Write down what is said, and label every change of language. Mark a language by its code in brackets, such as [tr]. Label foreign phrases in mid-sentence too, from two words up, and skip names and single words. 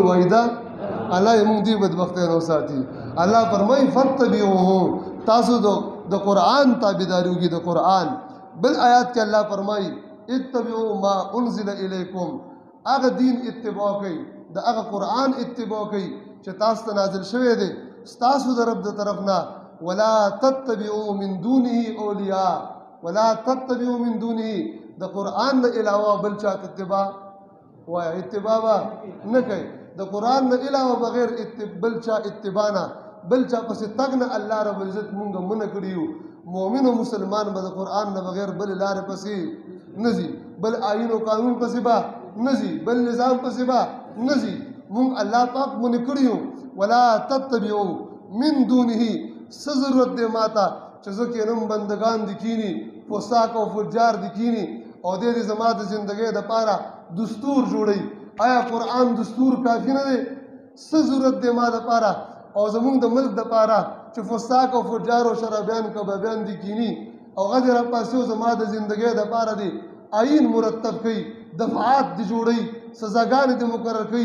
[ps] ټول وایي ده الله یې موږ دې بدبختۍ نه وساتي. الله فرمایي فتبعوه، تاسو د قرآن تابعداري وکړئ د قرآن. بل آیات کې الله فرمایي [ar] اتبعوا ما انزل الیکم، [ps] هغه دین اتباع کوي، د هغه قرآن اتباع کوي چې تاسو ته نازل شوی دی ستاسو د رب د طرف نه. [ar] ولا تتبعوا من دونه اولیاء، ولا تتبعوا من دونه، [ps] د قرآن نه علاوه بل چا اتباع وایي اتباع به نه کوي. د قرآن نه علاوه بغیر بل چا اتباع نه، بل چا پسې تګ نه الله [ar] رب العزت [ps] مونږ منع کړي یو. مؤمن او مسلمان به د قرآن نه بغیر بل لارې پسې نه ځي، بل آیین او قانون پسې به نه ځي، بل نظام پسې به نه ځي. مونږ الله پاک منع کړي یو. [ar] ولا تتبعوا من دونه، [ps] څه ضرورت دی ماته چې زه کینم بندگان دي کینی، فساق او فجار دي کینی او دې زما د زندګۍ دپاره دستور جوړوي. آیا قرآن دستور کافي نه دی؟ څه ضرورت دی ما دپاره او زمونږ د ملک دپاره چې فساق او فجار او شرابیان کبابیان دي کینی او هغه راپاسې او زما د زندګۍ دپاره دی آیین مرتب کوي، دفعات دي جوړوي، سزاګانې دي مقرر کوي.